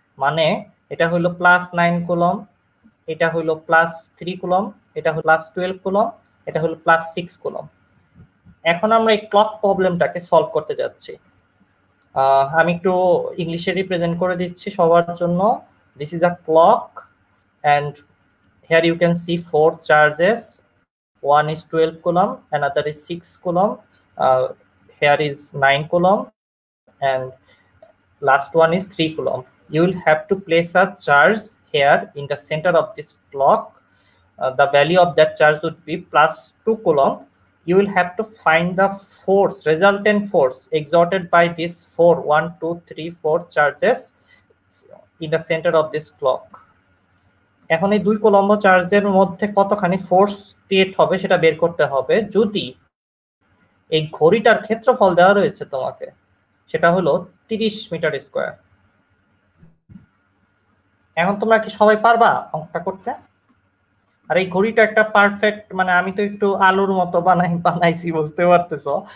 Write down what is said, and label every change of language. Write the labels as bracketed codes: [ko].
[bn] মানে এটা হলো +9 কুলম্ব, এটা হলো +3 কুলম্ব, এটা হলো +12 কুলম্ব, এটা হলো +6 কুলম্ব। এখন আমরা এই ক্লক প্রবলেমটাকে সলভ করতে যাচ্ছি। আমি একটু ইংলিশে রিপ্রেজেন্ট করে দিচ্ছি সবার জন্য। [en] This is a clock and here you can see 4 charges. One is 12 coulomb, another is 6 coulomb, here is 9 coulomb, and last one is 3 coulomb. You will have to place a charge here in the center of this clock. The value of that charge would be +2 coulomb. You will have to find the force, resultant force exerted by these 4, 1, 2, 3, 4 charges in the center of this clock. [bn] এখন এই 2 coulomb চার্জের মধ্যে কতখানি force create হবে সেটা বের করতে হবে। যদি এই ঘড়িটার ক্ষেত্রফল দেওয়া রয়েছে তোমাকে, সেটা হলো 30 মিটার স্কয়ার। এখন তোমরা কি সবাই পারবা অঙ্কটা করতে? আর এই ঘড়িটা একটা পারফেক্ট, মানে আমি তো একটু আলুর মতো বানাইছি, বুঝতে পারতেছো।